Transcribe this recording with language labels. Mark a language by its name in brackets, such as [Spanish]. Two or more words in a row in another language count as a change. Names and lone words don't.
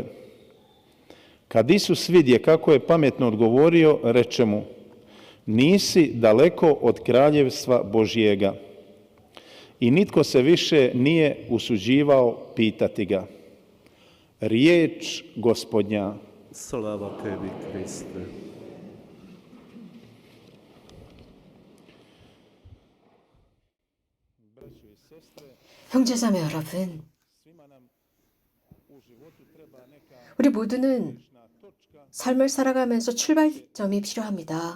[Croatian] Kad Isus vidje kako je pametno odgovorio, reče mu: nisi daleko od kraljevstva Božjega. I nitko se više nije usuđivao pitati ga. Riječ Gospodnja. Slava tebi, Kriste. [Korean] 형제자매 여러분, 우리 모두는 삶을 살아가면서 출발점이 필요합니다.